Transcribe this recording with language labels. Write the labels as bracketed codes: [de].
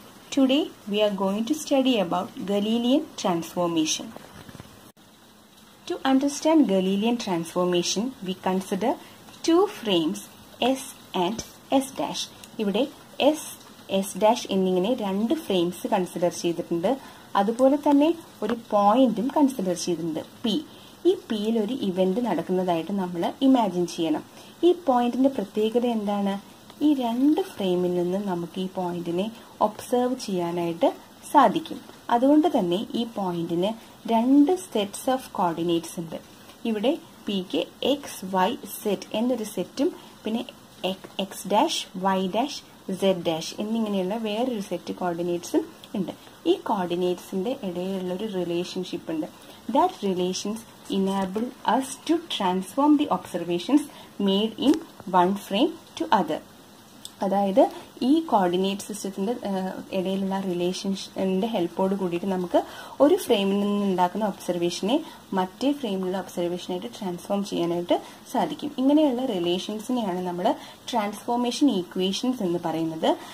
[en] Today we are going to study about Galilean transformation. To understand Galilean transformation, we consider two frames S and S dash. [ml] ഇവിടെ S, S dash എന്നിങ്ങനെ രണ്ട് frames consider ചെയ്തിട്ടുണ്ട്. അതുപോലെ തന്നെ ഒരു പോയിന്റും consider ചെയ്തിട്ടുണ്ട് P. ഈ Pയിൽ ഒരു ഇവന്റ് നടക്കുന്നതായിട്ട് നമ്മൾ ഇമാജിൻ ചെയ്യണം. ഈ പോയിന്റിന്റെ പ്രത്യേകത എന്താണ്? ഈ രണ്ട് ഫ്രെയിമിൽ നിന്ന് നമുക്ക് ഈ പോയിന്റിനെ ഒബ്സർവ് ചെയ്യാനായിട്ട് സാധിക്കും. അതുകൊണ്ട് തന്നെ ഈ പോയിന്റിന് രണ്ട് സെറ്റ്സ് ഓഫ് കോർഡിനേറ്റ്സ് ഉണ്ട്. ഇവിടെ Pക്ക് എക്സ് വൈ സെറ്റ് എന്നൊരു സെറ്റും പിന്നെ X dash Y dash Z dash എന്നിങ്ങനെയുള്ള വേറൊരു സെറ്റ് കോർഡിനേറ്റ്സും ഉണ്ട്. ഈ കോർഡിനേറ്റ്സിന്റെ ഇടയിലുള്ള ഒരു റിലേഷൻഷിപ്പ് ഉണ്ട്. [en] That relations enable us to transform the observations made in one frame to other. [ml] അതായത് ഈ കോർഡിനേറ്റ് സിസ്റ്റത്തിന്റെ ഇടയിലുള്ള റിലേഷൻഷിപ്പിന്റെ ഹെൽപ്പോട് കൂടിയിട്ട് നമുക്ക് ഒരു ഫ്രെയിമിൽ നിന്ന് ഉണ്ടാക്കുന്ന ഒബ്സർവേഷനെ മറ്റേ ഫ്രെയിമിലുള്ള ഒബ്സർവേഷനായിട്ട് ട്രാൻസ്ഫോം ചെയ്യാനായിട്ട് സാധിക്കും. ഇങ്ങനെയുള്ള റിലേഷൻസിനെയാണ് നമ്മൾ ട്രാൻസ്ഫോർമേഷൻ ഈക്വേഷൻസ് എന്ന് പറയുന്നത്.